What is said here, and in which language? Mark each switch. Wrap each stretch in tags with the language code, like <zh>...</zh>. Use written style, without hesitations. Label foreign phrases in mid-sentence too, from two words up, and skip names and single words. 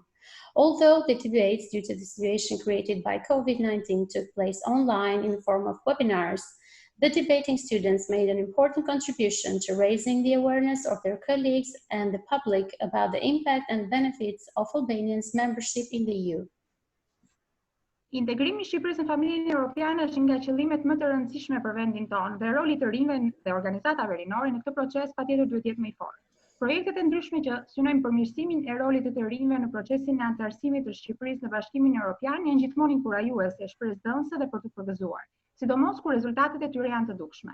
<en>Although the debates, due to the situation created by COVID-19, took place online in the form of webinars, the debating students made an important contribution to raising the awareness of their colleagues and the public about the impact and benefits of Albania's membership in the EU.</en> <sq>Integrimi i Shqipërisë në familjen europiane është nga qëllimet më të rëndësishme për vendin tonë dhe roli të rinjve dhe organizatave rinore në këtë proces patjetër duhet jetë më i fortë. Projektet e ndryshme që synojnë përmirësimin e rolit të rinjve në procesin e antarësimit të Shqipërisë në Bashkimin Evropian janë gjithmonë inkurajuese, shpresdhënëse dhe për të përgëzuar, sidomos kur rezultatet e tyre janë të dukshme.</sq>